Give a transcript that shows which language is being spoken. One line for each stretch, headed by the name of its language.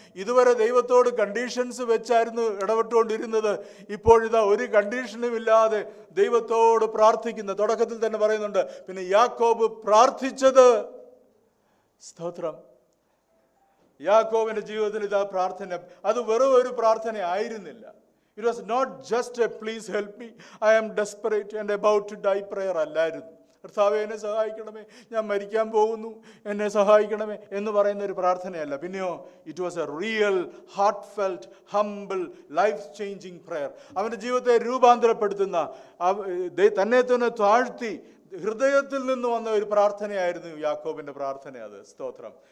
Malayalam: ഇതുവരെ ദൈവത്തോട് കണ്ടീഷൻസ് വെച്ചായിരുന്നു ഇടപെട്ടുകൊണ്ടിരുന്നത്. ഇപ്പോഴിതാ ഒരു കണ്ടീഷനും ഇല്ലാതെ ദൈവത്തോട് പ്രാർത്ഥിക്കുന്ന, തുടക്കത്തിൽ തന്നെ പറയുന്നുണ്ട്, പിന്നെ യാക്കോബ് പ്രാർത്ഥിച്ചത്. സ്തോത്രം. യാക്കോബിന്റെ ജീവിതത്തിൽ ഇതാ പ്രാർത്ഥന. അത് വെറും ഒരു പ്രാർത്ഥന ആയിരുന്നില്ല.
English: It was not just a please help me, I am desperate and about to die prayer
Malayalam: അല്ലായിരുന്നു. കർത്താവേ എന്നെ സഹായിക്കണമേ, ഞാൻ മരിക്കാൻ പോകുന്നു, എന്നെ സഹായിക്കണമേ എന്ന് പറയുന്ന ഒരു പ്രാർത്ഥനയല്ല. പിന്നെയോ
English: It was a real heartfelt humble life changing prayer.
Malayalam: അവൻ്റെ ജീവിതത്തെ രൂപാന്തരപ്പെടുത്തുന്ന, തന്നെ തന്നെ താഴ്ത്തി ഹൃദയത്തിൽ നിന്ന് വന്ന ഒരു പ്രാർത്ഥനയായിരുന്നു യാക്കോബിൻ്റെ പ്രാർത്ഥന. അത് സ്തോത്രം.